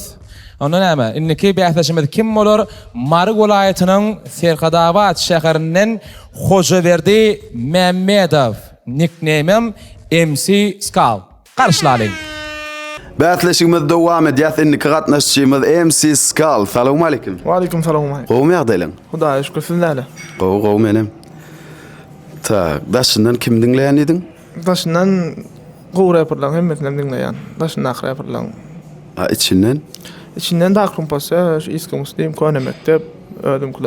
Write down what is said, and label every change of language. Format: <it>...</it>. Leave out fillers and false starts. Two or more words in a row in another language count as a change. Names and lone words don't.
<tk>Onda näme? Indiki bäsleşimiz kim bolar? Marg welaýatynyň Serkadabat şäherinden Hojaberdi Memmedow. Nickname'im MC Skal. Garşlalyň. Bätleşigimiz dowam edýär. Indiki gatnaşçymyz MC Skal.</tk> <ar>سلام عليكم. وعليكم سلام.</ar> <tk>Gowmy ýagdaýlaň? Hudaýa şükür sizlerle. Gowy menem. Ta, daşyndan kim dinleýän ediň? Daşyndan gowy raperler hemmesini dinleýän. Daşyndan raperler. İçinden? İçinden Dark Room Passage, Eski Muslim, Kone Mektep, ödümkiler.</tk>